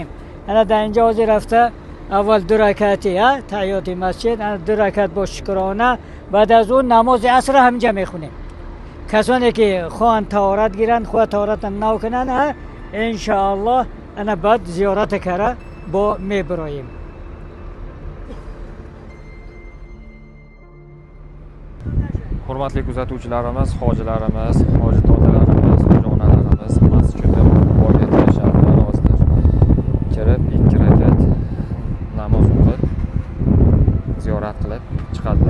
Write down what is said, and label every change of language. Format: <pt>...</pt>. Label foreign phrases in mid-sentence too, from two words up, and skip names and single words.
<fa>انا در اینجا حاضر رفته اول 2 رکعتی تحیات مسجد، انا 2 رکعت با شکرانه، بعد از اون نماز عصر همینجا میخونیم. کسانی که خواهن طهارت گیرن خواه طهارت نو کنن انشاءالله انا بعد زیارت کرده با میبراییم.</fa> <uz>Hurmatli kuzatuvchilarimiz, hojilarimiz, hoji dodalarimiz, hoji onalarimiz masjidda Quboga kirishadi. Namozlar kirib 2 rakat namoz o'qib, ziyorat qilib chiqadilar.</uz>